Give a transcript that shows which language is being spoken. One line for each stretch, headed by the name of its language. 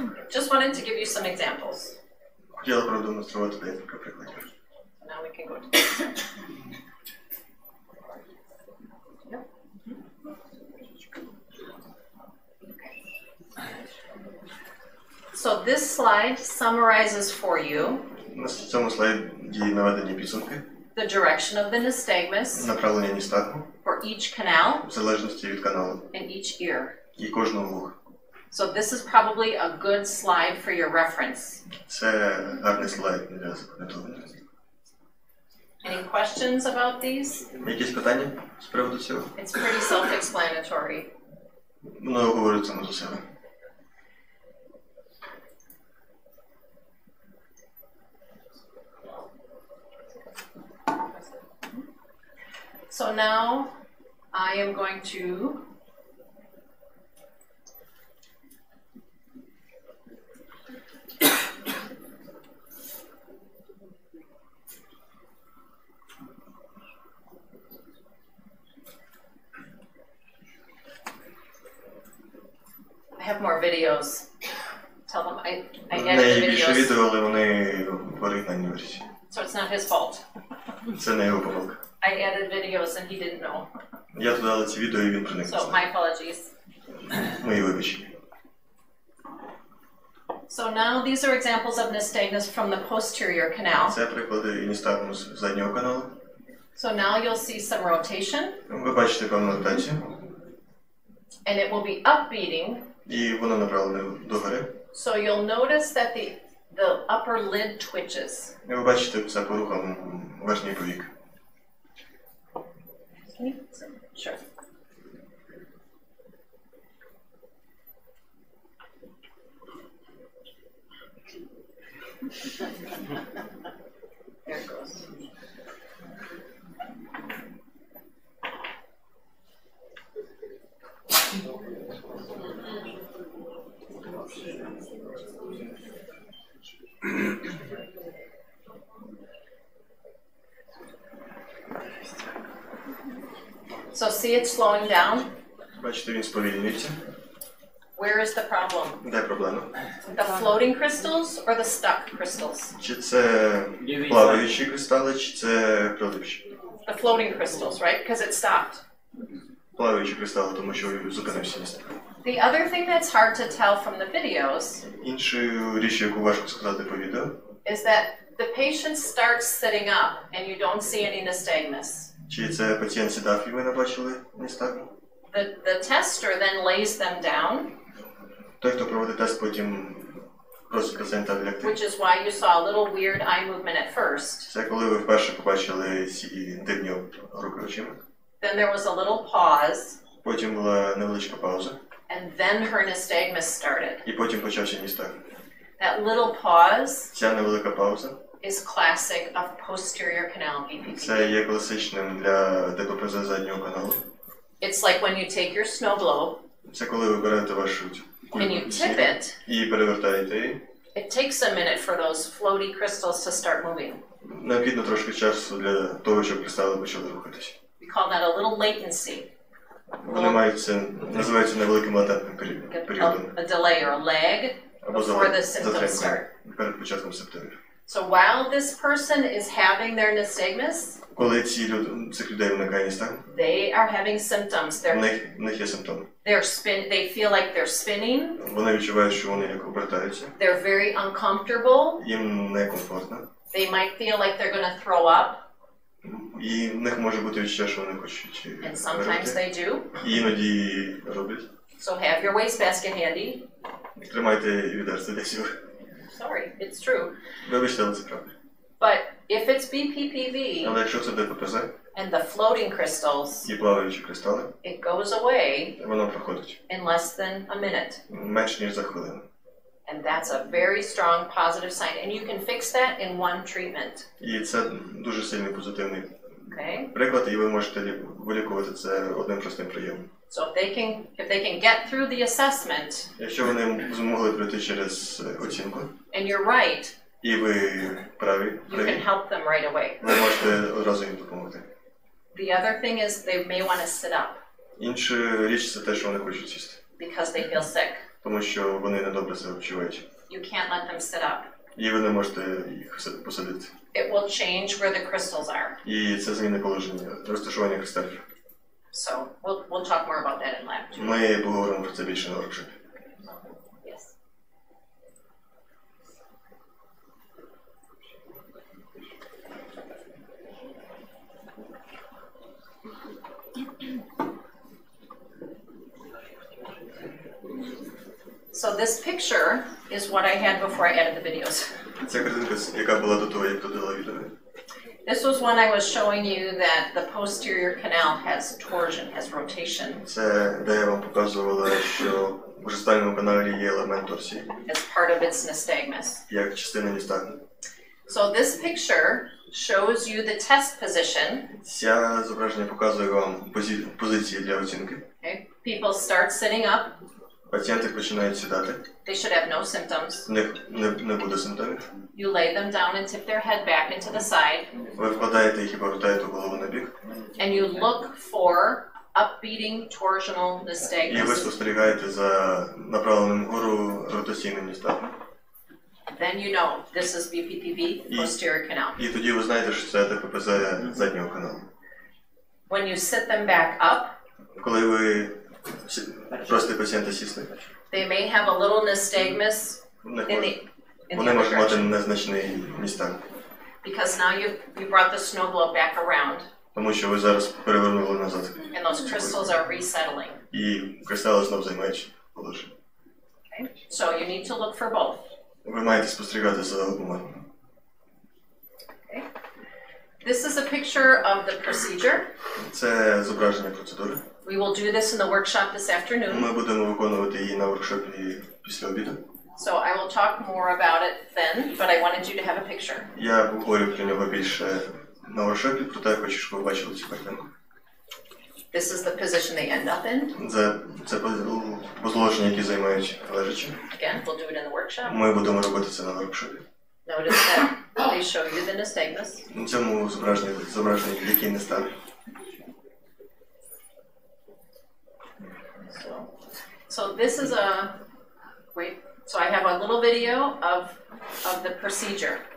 English: Just wanted to give you some examples.
Ukrainian: Хотіла продемонструвати декілька прикладів.
English: Now we can go to this. Yep. Okay. So this slide summarizes for you
Ukrainian: На цьому слайді наведені підсумки.
English: the direction of the nystagmus
Ukrainian: Направлення ністагму
English: for each canal
Ukrainian: в залежності від каналу
English: and each ear.
Ukrainian: і кожного вуха.
English: So this is probably a good slide for your reference.
Ukrainian: Це гарний слайд для запам'ятовування.
English: Any questions about these?
Ukrainian: Якісь питання з приводу цього?
English: It's pretty self-explanatory.
Ukrainian: Воно говорить само за себе.
English: So now I am going to I have more videos. Tell them I added the
Ukrainian: Не є більше
English: videos.
Ukrainian: відео, але вони в оригінальній версії.
English: So it's not his fault.
Ukrainian: Це не його помилка.
English: I added videos and he didn't know.
Ukrainian: Я додала ці відео і він про них не
English: So
Ukrainian: знав.
English: my apologies.
Ukrainian: Мої вибачення.
English: So now these are examples of nystagmus from the posterior canal.
Ukrainian: Це приклади ністагму з заднього каналу.
English: So now you'll see some rotation
Ukrainian: Ви бачите певну ротацію.
English: and it will be upbeating.
Ukrainian: І воно направлене догори.
English: So you'll notice that the upper lid twitches.
Ukrainian: І ви бачите це по рухам верхній повік.
English: Sure. There it goes. So see it slowing down?
Ukrainian: Бачите, він сповільнюється.
English: Where is the problem?
Ukrainian: Де проблема?
English: The floating crystals or the stuck crystals?
Ukrainian: Чи це плаваючі кристали, чи це прилипчі?
English: The floating crystals, right? Because it stopped.
Ukrainian: Плаваючі кристали, тому що зупинився ністагм.
English: The other thing that's hard to tell from the videos
Ukrainian: Іншою річ, яку важко сказати по відео,
English: is that the patient starts sitting up and you don't see any nystagmus.
Ukrainian: чи це пацієнт сідав і ви не бачили ністагму?
English: The tester then lays them down,
Ukrainian: Той, хто проводить тест, потім просить пацієнта лягти.
English: which is why you saw a little weird eye movement at first.
Ukrainian: Це коли ви вперше побачили ці дивні руки очима.
English: Then there was a little pause,
Ukrainian: Потім була невеличка пауза,
English: and then her nystagmus started.
Ukrainian: і потім почався ністагм.
English: That little pause
Ukrainian: Ця невелика пауза
English: is classic of posterior canal BPPV.
Ukrainian: Це є класичним для ДППЗ заднього каналу.
English: It's like when you take your snow globe
Ukrainian: Це коли ви берете вашу
English: and you tip it,
Ukrainian: і перевертаєте її.
English: it takes a minute for those floaty crystals to start moving.
Ukrainian: Необхідно трошки часу для того, щоб кристали почали рухатися.
English: We call that a little latency.
Ukrainian: Вони мають це, називається невеликим латентним періодом.
English: A delay or a lag
Ukrainian: Або
English: before the symptoms start.
Ukrainian: затримка перед початком симптомів.
English: So while this person is having their nystagmus,
Ukrainian: Коли цих людей виникає ністагм,
English: they are having symptoms.
Ukrainian: в них є симптоми.
English: They feel like they're spinning.
Ukrainian: Вони відчувають, що вони як обертаються.
English: They're very uncomfortable.
Ukrainian: Їм некомфортно.
English: They might feel like they're going to throw up.
Ukrainian: І в них може бути відчуття, що вони хочуть
English: And sometimes they do.
Ukrainian: І іноді роблять.
English: So have your wastebasket handy.
Ukrainian: Тримайте відерце десь.
English: Sorry, it's true.
Ukrainian: Вибачте, але це правда.
English: But if it's BPPV
Ukrainian: Але якщо це ДППЗ
English: and the floating crystals,
Ukrainian: і плаваючі кристали,
English: it goes away
Ukrainian: воно проходить
English: in less than a minute.
Ukrainian: менш ніж за хвилину.
English: And that's a very strong positive sign. And you can fix that in one treatment.
Ukrainian: І це дуже сильний позитивний
English: Okay?
Ukrainian: приклад, і ви можете вилікувати це одним простим прийомом.
English: So if they can get through the assessment,
Ukrainian: Якщо вони змогли пройти через оцінку,
English: and you're right,
Ukrainian: і ви праві,
English: you can help them right away.
Ukrainian: ви можете одразу їм допомогти.
English: The other thing is they may want to sit up
Ukrainian: Інша річ – це те, що вони хочуть сісти.
English: because they feel sick.
Ukrainian: Тому що вони недобре себе почувають.
English: You can't let them sit up.
Ukrainian: І ви не можете їх посадити.
English: It will change where the crystals are.
Ukrainian: І це змінить положення, розташування кристалів.
English: So we'll talk more about that in lab too.
Ukrainian: Ми поговоримо про це більше на воркшопі.
English: Yes. So this picture is what I had before I added the videos.
Ukrainian: Ця картинка, яка була до того, як додала відео.
English: This was when I was showing you that the posterior canal has torsion, has rotation,
Ukrainian: Це де я вам показувала, що в гостальному каналі є елемент торсії,
English: as part of its nystagmus.
Ukrainian: як частина ністагму.
English: So this picture shows you the test position.
Ukrainian: Ця зображення показує вам позиції для оцінки.
English: Okay? People start sitting up.
Ukrainian: Пацієнти починають сідати.
English: They should have no symptoms.
Ukrainian: В них не буде симптомів.
English: You lay them down and tip their head back into the side.
Ukrainian: Ви вкладаєте їх і повертаєте голову на бік.
English: And you look for upbeating torsional
Ukrainian: І ви
English: nystagmus.
Ukrainian: спостерігаєте за направленим вгору ротаційним ністагмом.
English: Then you know this is BPPV, posterior canal.
Ukrainian: І тоді ви знаєте, що це ДППЗ заднього каналу.
English: When you sit them back up,
Ukrainian: Коли ви просите пацієнта сісти,
English: they may have a little nystagmus
Ukrainian: вони
English: in the
Ukrainian: можуть
English: other
Ukrainian: мати
English: direction.
Ukrainian: незначний ністагм.
English: Because now you brought the snow globe back around,
Ukrainian: Тому що ви зараз перевернули назад.
English: and those crystals are resettling.
Ukrainian: І кристали знов займають положення.
English: Okay? So you need to look for both.
Ukrainian: Ви маєте спостерігати за обома.
English: Okay? This is a picture of the procedure.
Ukrainian: Це зображення процедури.
English: We will do this in the workshop this afternoon.
Ukrainian: Ми будемо виконувати її на воркшопі після обіду.
English: So I will talk more about it then, but I wanted you to have a picture.
Ukrainian: Я поговорю про нього більше на воркшопі, проте я хочу, щоб ви бачили цю картинку.
English: This is the position they end up in.
Ukrainian: Це положення, які займають лежачі.
English: Again, we'll do it in the workshop.
Ukrainian: Ми будемо робити це на воркшопі.
English: Notice that they show you the nystagmus.
Ukrainian: На цьому зображенні який не стане.
English: So this is so I have a little video of the procedure.